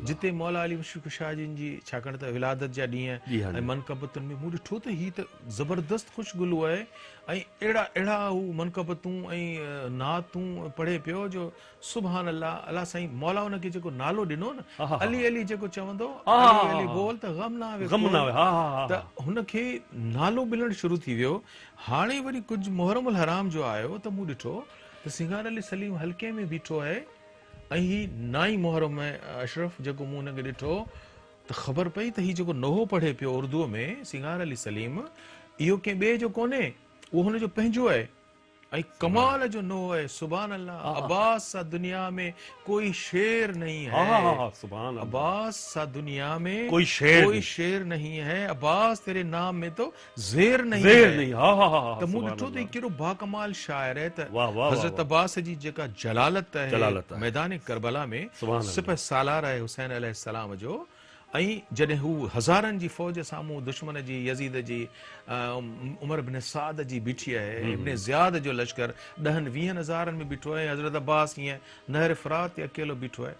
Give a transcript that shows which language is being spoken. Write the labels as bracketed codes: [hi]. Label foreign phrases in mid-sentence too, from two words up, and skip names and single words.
[sd] जिते मौला अली मुशफ़िक़ शाह जिन जी छाकाणि त विलादत जा जी ॾींहं हाँ ऐं मनक़बतुनि में मूं ॾिठो त हीअ त ज़बरदस्त ख़ुशगुलू आहे, ऐं अहिड़ा हू मनक़बतूं ऐं नातूं पढ़े पियो जो [ar] سبحان الله. [sd] अल्लाह साईं मौला हुनखे जेको नालो ॾिनो न, हा, हा, हा। अली अली जेको चवंदो, हा, हा, अली अली हा। बोल त गम न आवे गम न कोई। आवे। हा हा हा। त हुनखे नालो मिलणु शुरू थी वियो। हाणे वरी कुझु मुहर्रमुल हराम जो आयो त मूं ॾिठो त सिंगार अली सलीम हल्के में बीठो आहे, ऐं ही नाई मुहर्रम में अशरफ जेको मूं हुनखे ॾिठो त ख़बर पई त हीउ जेको नोहो पढ़े पियो उर्दूअ में सिंगार अली सलीम, इहो कंहिं ॿिए जो कोन्हे, उहो हुनजो पंहिंजो आहे, ऐं कमाल जो नोहो आहे। [ar] سبحان الله. [ur] عباس سا دنیا میں کوئی شیر نہیں [sd] हा हा [ur] है, [sd] हा। [ar] سبحان الله. [ur] عباس سا دنیا میں کوئی شیر نہیں ہے، عباس تیرے نام میں تو زیر نہیں ज़ेर है। नहीं। हा हा हा। [sd] त मूं ॾिठो त हीउ कहिड़ो बाकमाल शाइर आहे, त वाह, वाह, हज़रत वाह। अब्बास जी जेका जलालत जलालत आहे आहे। मैदान करबला में, [ar] سبحان الله. [sd] सिपह सालार आहे हुसैन अलैहिस्सलाम जो, ऐं जॾहिं हू हज़ारनि जी फ़ौज साम्हूं दुश्मन जी यज़ीद जी उमर बिन साद जी बीठी आहे, इब्न ज़ियाद जो लश्कर 10-20 हज़ारनि में बीठो आहे, हज़रत अब्बास हीअं नहर फ़रात ते अकेलो बीठो आहे।